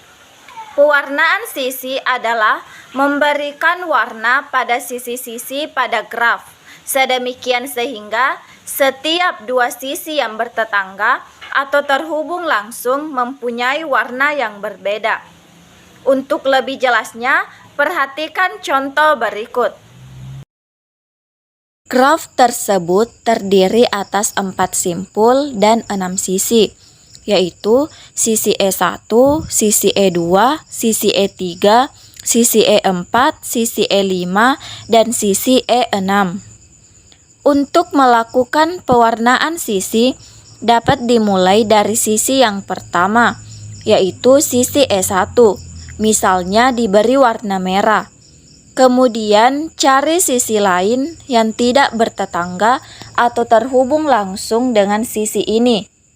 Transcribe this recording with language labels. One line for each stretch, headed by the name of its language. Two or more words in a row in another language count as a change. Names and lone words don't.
Indonesian: Pewarnaan sisi adalah memberikan warna pada sisi-sisi pada graf, sedemikian sehingga setiap dua sisi yang bertetangga atau terhubung langsung mempunyai warna yang berbeda. Untuk lebih jelasnya, perhatikan contoh berikut. Graf tersebut terdiri atas 4 simpul dan 6 sisi, yaitu sisi E1, sisi E2, sisi E3, sisi E4, sisi E5, dan sisi E6. Untuk melakukan pewarnaan sisi dapat dimulai dari sisi yang pertama, yaitu sisi E1, misalnya diberi warna merah. Kemudian cari sisi lain yang tidak bertetangga atau terhubung langsung dengan sisi ini.